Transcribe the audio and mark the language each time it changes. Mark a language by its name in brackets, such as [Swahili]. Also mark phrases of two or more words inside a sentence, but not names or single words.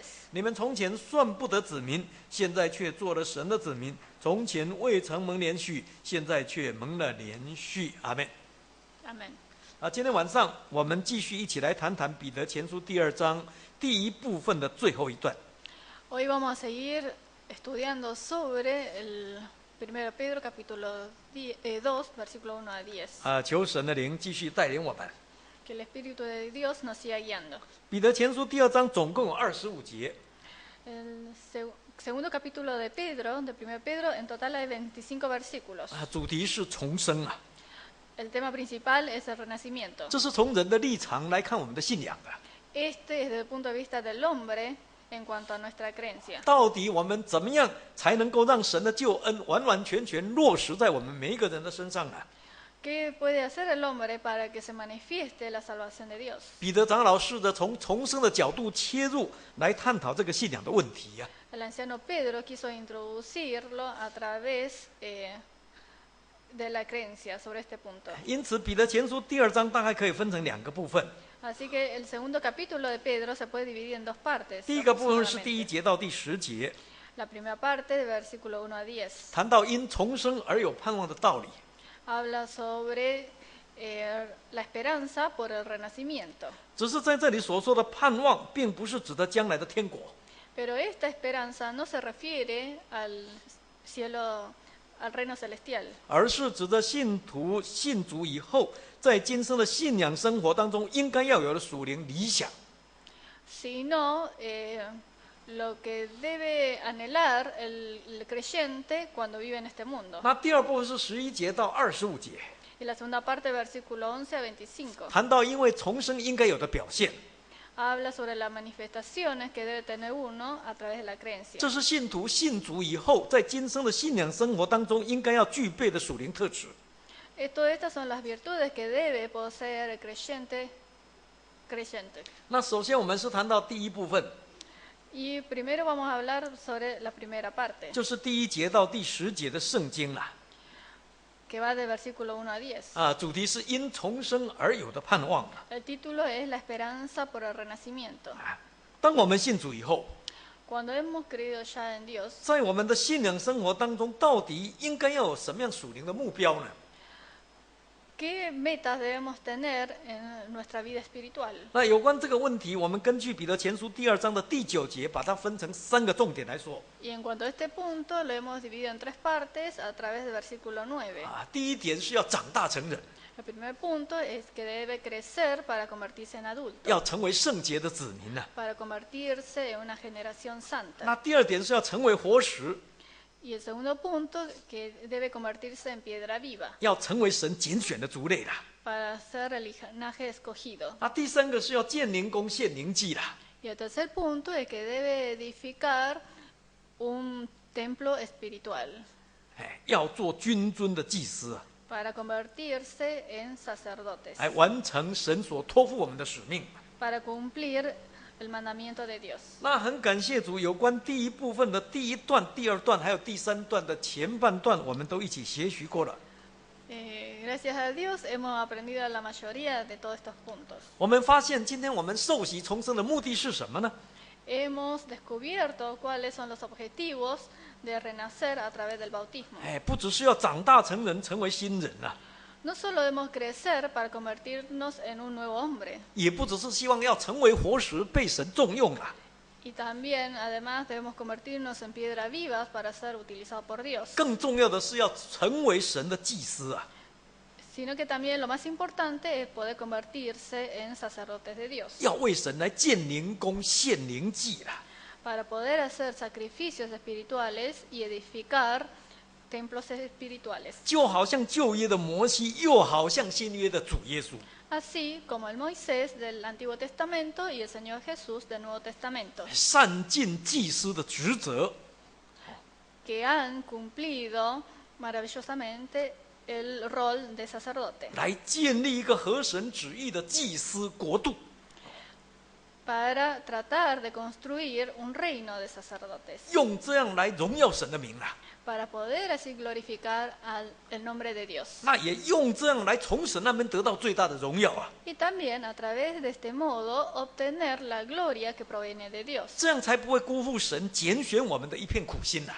[Chinese] 你们从前算不得子民，现在却做了神的子民；从前未曾蒙连续，现在却蒙了连续。阿们。 [Spanish] Amén. [Chinese] 今天晚上我们继续一起来谈谈彼得前书第2章第1部分的最后一段。 [Spanish] Hoy vamos a seguir estudiando sobre el 1 Pedro, capítulo 2, versículo 1 a 10. [Chinese] 求神的灵继续带领我们。 [Spanish] Que el Espíritu de Dios nos siga guiando. [Chinese] 彼得前书第2章总共有25节。 [Spanish] El segundo capítulo de Pedro, de 1 Pedro, en total hay 25 versículos. [Chinese] 主题是重生啊， [Spanish] El tema principal es el renacimiento. [Chinese] 这是从人的立场来看我们的信仰的。 [Spanish] Este es desde el punto de vista del hombre en cuanto a nuestra creencia. [Chinese] 到底我们怎么样才能够让神的救恩完完全全落实在我们每一个人的身上呢？ [Spanish] ¿Qué puede hacer el hombre para que se manifieste la salvación de Dios? [Chinese] 彼得长老试着从重生的角度切入，来探讨这个信仰的问题呀。 [Spanish] El anciano Pedro quiso introducirlo a través de la creencia sobre este punto. [Chinese] 因此，彼得前书第2章大概可以分成2个部分。 [Spanish] Así que el segundo capítulo de Pedro se puede dividir en 2 partes. [Chinese] 第一个部分是第1 [Spanish] aproximadamente. [Chinese] 节到第10节， [Spanish] La primera parte, de versículo 1 a 10, [Chinese] 谈到因重生而有盼望的道理。 [Spanish] habla sobre la esperanza por el renacimiento. [Chinese] 只是在这里所说的盼望，并不是指的将来的天国， [Spanish] Pero esta esperanza no se refiere al cielo, al reino celestial, [Chinese] 而是指的信徒信主以后，在今生的信仰生活当中应该要有的属灵理想。 [Spanish] sino lo que debe anhelar el creyente cuando vive en este mundo. [Chinese] 那第2部分是11节到25节， [Spanish] Y la segunda parte, versículo 11 a 25, [Chinese] 谈到因为重生应该有的表现， [Spanish] habla sobre las manifestaciones que debe tener uno a través de la creencia. [Chinese] 这是信徒信主以后，在今生的信仰生活当中应该要具备的属灵特质。 [Spanish] Todas estas son las virtudes que debe poseer el creyente. [Chinese] 那首先我们是谈到第1部分， [Spanish] Y primero vamos a hablar sobre la primera parte, [Chinese] 就是第1节到第10节的圣经啦。 [Spanish] que va del versículo 1 a 10. [Chinese] 主题是因重生而有的盼望。 [Spanish] El título es La esperanza por el renacimiento. [Chinese] 当我们信主以后， [Spanish] Cuando hemos creído ya en Dios, [Chinese] 在我们的信仰生活当中，到底应该要有什么样属灵的目标呢？ [Spanish] ¿qué metas debemos tener en nuestra vida espiritual? [Chinese] 那有关这个问题，我们根据彼得前书第2章的第9节，把它分成3个重点来说。 [Spanish] Y en cuanto a este punto, lo hemos dividido en 3 partes a través del versículo 9. [Chinese] 第1点是要长大成人， [Spanish] El primer punto es que debe crecer para convertirse en adulto, [Chinese] 要成为圣洁的子民呐。 [Spanish] para convertirse en una generación [Chinese] 那 [Spanish] santa. [Chinese] 第2点是要成为活石， [Spanish] Y el segundo punto, que debe convertirse en piedra viva [Chinese] 要成为神拣选的族类啦。 [Spanish] para ser el linaje escogido. [Chinese] 那第三个是要建灵宫献灵祭啦。 [Spanish] Y el tercer punto es que debe edificar un templo espiritual [Chinese] 哎，要做君尊的祭司啊， [Spanish] para convertirse en sacerdotes, [Chinese] 来完成神所托付我们的使命。 [Spanish] para cumplir el mandamiento de Dios. [Chinese] 那很感谢主，有关第一部分的第一段、第二段，还有第三段的前半段，我们都一起学习过了。 [Spanish] Gracias a Dios hemos aprendido la mayoría de todos estos puntos. [Chinese] 我们发现，今天我们受洗重生的目的是什么呢？ [Spanish] Hemos descubierto cuáles son los objetivos de renacer a través del bautismo. [Chinese] 哎，不只是要长大成人，成为新人啊， [Spanish] No solo debemos crecer para convertirnos en un nuevo hombre, [Chinese] 也不只是希望要成为活石，被神重用啊， [Spanish] y también, además, debemos convertirnos en piedras vivas para ser utilizados por Dios. [Chinese] 更重要的是要成为神的祭司啊。 [Spanish] Sino que también lo más importante es poder convertirse en sacerdotes de Dios, [Chinese] 要为神来建灵宫、献灵祭啦。 [Spanish] para poder hacer sacrificios espirituales y edificar templos espirituales, [Chinese] 就好像旧约的摩西，又好像新约的主耶稣。 [Spanish] así como el Moisés del Antiguo Testamento y el Señor Jesús del Nuevo Testamento, [Chinese] 善尽祭司的职责， [Spanish] que han cumplido maravillosamente el rol de sacerdote, [Chinese] 来建立一个合神旨意的祭司国度。 [Spanish] para tratar de construir un reino de sacerdotes, [Chinese] 用这样来荣耀神的名啦。 [Spanish] para poder así glorificar el nombre de Dios. [Chinese] 那也用这样来从神那边得到最大的荣耀啊！ [Spanish] Y también a través de este modo obtener la gloria que proviene de Dios. [Chinese] 这样才不会辜负神拣选我们的一片苦心呐、